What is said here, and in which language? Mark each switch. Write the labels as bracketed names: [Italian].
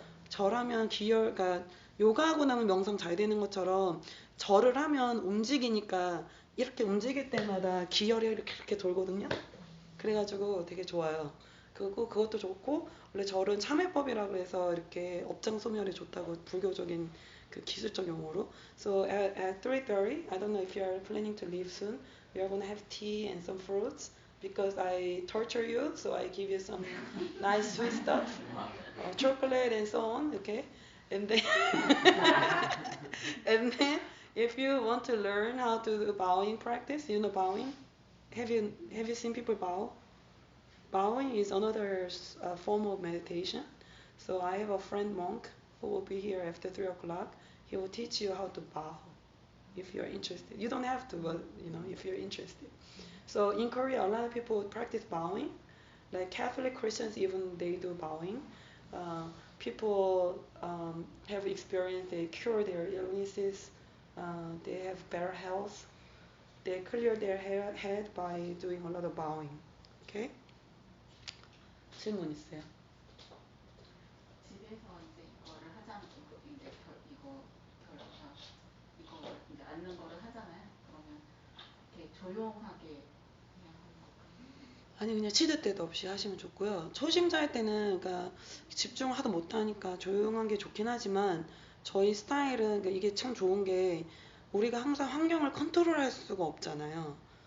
[Korean] 절하면 그러니까 요가하고 나면 명상 잘 되는 것처럼 절을 하면 움직이니까 이렇게 움직일 때마다 기혈이 이렇게 돌거든요. 그래가지고 되게 좋아요. 그것도 좋고 원래 절은 참회법이라고 해서 이렇게 업장 소멸에 좋다고 불교적인 그 기술적 용어로. [English] So at 3:30, I don't know if you are planning to leave soon. We are gonna have tea and some fruits because I torture you, so I give you some nice sweet stuff, chocolate and so on. Okay, and then and then if you want to learn how to do bowing practice, you know bowing. Have you seen people bow? Bowing is another form of meditation. So I have a friend monk who will be here after 3 o'clock. He will teach you how to bow if you're interested. You don't have to, but if you're interested. So in Korea, a lot of people practice bowing. Like Catholic Christians, even they do bowing. People have experienced they cure their illnesses. They have better health. They clear their head by doing a lot of bowing. [Korean] Okay? 질문 있어요? 집에서 이제 이거를 하자면 이제 이거 이제 앉는 거를 하잖아요. 그러면 이렇게 조용하게 그냥 하는 아니 그냥 시도 때도 없이 하시면 좋고요. 초심자일 때는 그러니까 집중을 하도 못하니까 조용한 게 좋긴 하지만 저희 스타일은 그러니까 이게 참 좋은 게 우리가 항상 환경을 컨트롤할 수가 없잖아요.